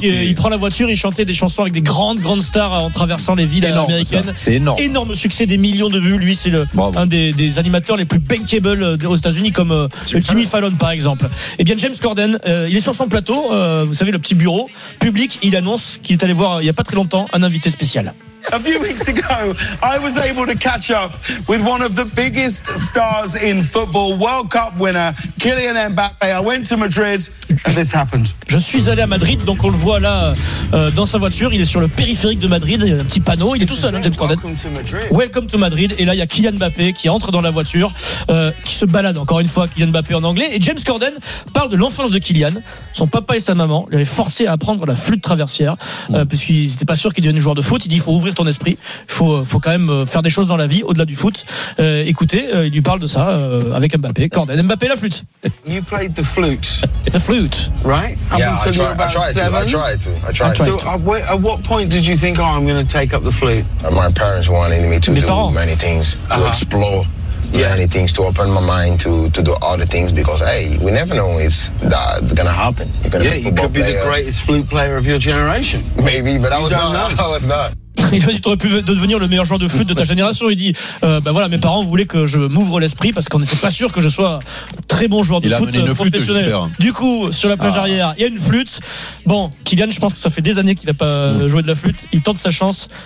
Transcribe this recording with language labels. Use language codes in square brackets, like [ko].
[fr] Il prend la voiture, il chantait des chansons avec des grandes stars en traversant les villes américaines. C'est énorme. Énorme succès, des millions de vues. Lui, c'est un des animateurs les plus bankable aux États-Unis, comme Jimmy Fallon, par exemple. Eh bien, James Corden, il est sur son plateau. Vous savez, le petit bureau public, il annonce qu'il est allé voir, il n'y a pas très longtemps, un invité spécial. [en] A few weeks ago, I was able to catch up with one of the biggest stars in football, World Cup winner, Kylian Mbappé. I went to Madrid and this happened. [fr] Je suis allé à Madrid, donc on le voit là dans sa voiture. Il est sur le périphérique de Madrid, il y a un petit panneau, il est tout seul, James Corden. [en] Welcome to Madrid. [fr] Et là, il y a Kylian Mbappé qui entre dans la voiture, qui se balade encore une fois, Kylian Mbappé en anglais. Et James Corden parle de l'enfance de Kylian. Son papa et sa maman l'avaient forcé à apprendre la flûte traversière, puisqu'ils n'étaient pas sûrs qu'il devienne joueur de foot. Il dit, ouvrir ton esprit, faut quand même faire des choses dans la vie au-delà du foot. Écoutez, il lui parle de ça avec Mbappé. Corden, Mbappé, la flûte. [en] You played the flute. The flute, right? I tried to. So, at what point did you think, I'm going to take up the flute? My parents wanted me to do many things, to explore many things, to open my mind to do other things, because hey, we never know if that's gonna happen. You could be the greatest flute player of your generation. Maybe, but I was not. [fr] Il a dit, t'aurais pu devenir le meilleur joueur de flûte de ta génération. Il dit, mes parents voulaient que je m'ouvre l'esprit parce qu'on n'était pas sûr que je sois très bon joueur de foot professionnel. Du coup, sur la plage arrière, il y a une flûte. Bon, Kylian, je pense que ça fait des années qu'il n'a pas joué de la flûte. Il tente sa chance.